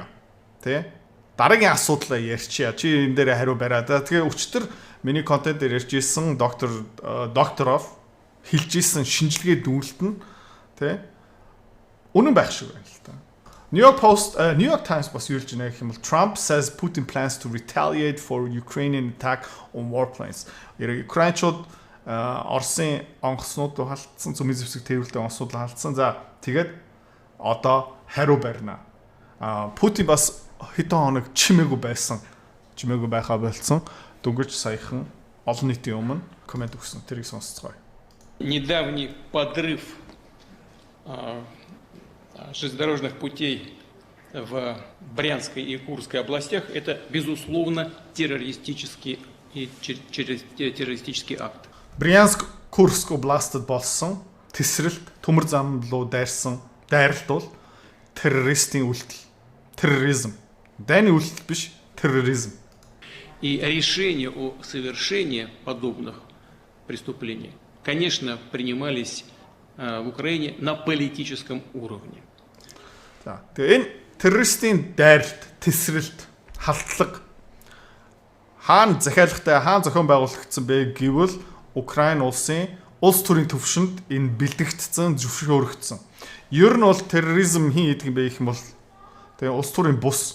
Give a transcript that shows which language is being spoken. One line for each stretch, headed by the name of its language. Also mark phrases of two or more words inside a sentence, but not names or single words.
Mongolian: Дараагийн асуудлаа ярьчия. Чи энэ дээр хариу бариад. Тэгээ өчтөр миний контент дээр ярьж ирсэн докторов хэлж ирсэн шинжилгээ дүгнэлт нь үнэн байх шиг байна л та.
English: New York Times
Mongolian: бас юу хэлж байна гэх юм бол
English: Trump says Putin plans to retaliate for Ukrainian attack on warplanes.
Mongolian: Украинчууд Оросын онгоцнууд руу халтсан, цөмийн зэвсэг тээвэрлдэг онгоцнууд руу халтсан. За тэгээд одоо хариу барина. Путин бас хэдэн хоног чимээгүй байхаа болцсон. Дөнгөж саяхан олон нийтийн өмнө комент өгсөн. Тэрийг сонсцгоё.
Russian: Недавний подрыв железнодорожных путей в Брянской и Курской областях – это, безусловно, террористический акт.
Mongolian: Брянск, Курск областад болсон тесрэлт төмөр зам руу дайралт бол террористийн үйлдэл. Терроризм. Дайны үйлдэл биш, терроризм.
Russian: И решения о совершении подобных преступлений, конечно, принимались в Украине на политическом уровне.
Mongolian: Тэгээ энэ террористийн дайралт, тесрэлт, халдлага хаана захиалгатай, хаана зохион байгуулагдсан бэ гэвэл Украин улсын улс төрийн төвшөнд энэ бэлтгэгдсэн, зөвшөөрөгдсөн. Ер нь бол терроризм хин гэдэг юм бэ гэх юм бол улс төрийн бус.